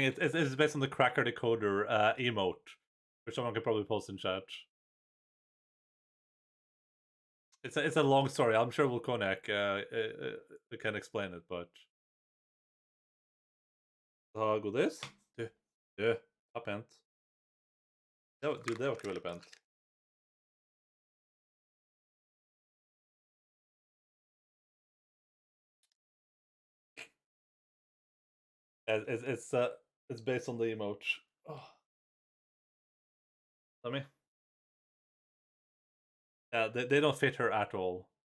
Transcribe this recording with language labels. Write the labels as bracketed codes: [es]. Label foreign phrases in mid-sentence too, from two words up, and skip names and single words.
[en] It's based on the cracker decoder emote, which someone could probably post in chat. It's a long story. I'm sure Volkonek can explain it, but går this? [no] Du, ta pent. Det var ikke veldig pent. [en] It's based on the emote. Oh. Tommy? Yeah, they don't fit her at all.